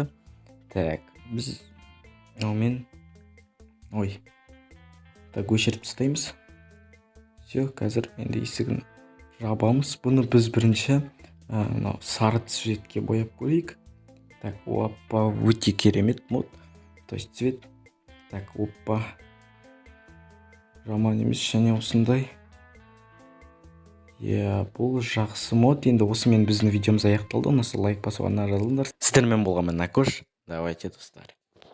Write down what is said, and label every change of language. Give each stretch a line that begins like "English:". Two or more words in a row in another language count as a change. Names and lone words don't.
Kazakh: Біз өшіріп тастаймыз. Все, қазір енді есігін жабамыз. Бұны біз бірінші мынау сары цветке бояп көрейік. Так, опа, өте керемет мод.
Russian: То есть цвет.
Kazakh: Так, опа. Жаман емес, және осындай. Бұл жақсы мод. Енді осымен біздің видеомыз аяқталды. Ұнаса лайк басуға жазылыңдар. Сіздермен болған мен Акош. Давайте, достар.